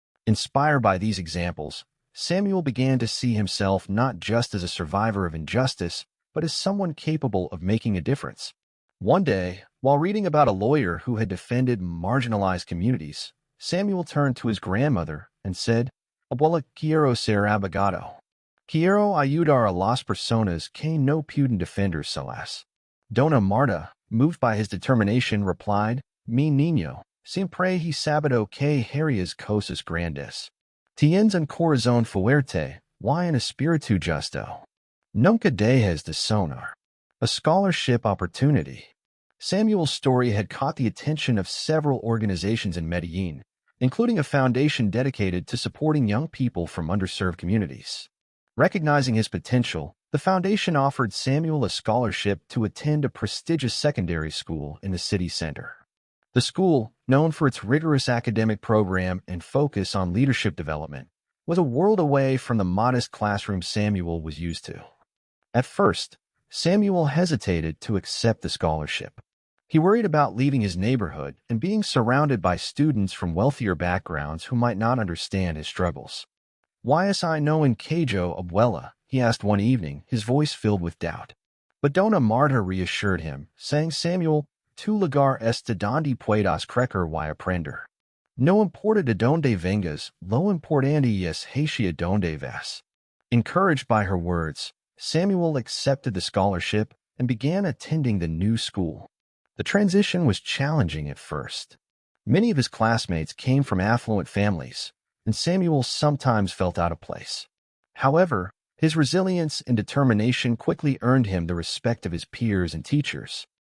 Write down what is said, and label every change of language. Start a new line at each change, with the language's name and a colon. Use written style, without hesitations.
English: Inspired by these examples, Samuel began to see himself not just as a survivor of injustice, but as someone capable of making a difference. One day, while reading about a lawyer who had defended marginalized communities, Samuel turned to his grandmother and said,
Spanish: "Abuela, quiero ser abogado.
English: Quiero ayudar a las personas que no pueden defender solas."
Spanish: Dona Marta,
English: moved by his determination, replied,
Spanish: "Mi niño, siempre he sabido que harías cosas grandes. Tienes un corazón fuerte y un espíritu justo. Nunca dejes de soñar."
English: A scholarship opportunity. Samuel's story had caught the attention of several organizations in Medellin, including a foundation dedicated to supporting young people from underserved communities. Recognizing his potential, the foundation offered Samuel a scholarship to attend a prestigious secondary school in the city center. The school, known for its rigorous academic program and focus on leadership development, was a world away from the modest classroom Samuel was used to. At first, Samuel hesitated to accept the scholarship. He worried about leaving his neighborhood and being surrounded by students from wealthier backgrounds who might not understand his struggles.
Spanish: "Why es I no encajo, abuela?"
English: he asked one evening, his voice filled with doubt. But Dona Marta reassured him, saying,
Spanish: "Samuel, tu lugar es de donde puedas crecer y aprender. No importa de donde vengas, lo importante es hacia donde vas."
English: Encouraged by her words, Samuel accepted the scholarship and began attending the new school. The transition was challenging at first. Many of his classmates came from affluent families, and Samuel sometimes felt out of place. However, his resilience and determination quickly earned him the respect of his peers and teachers.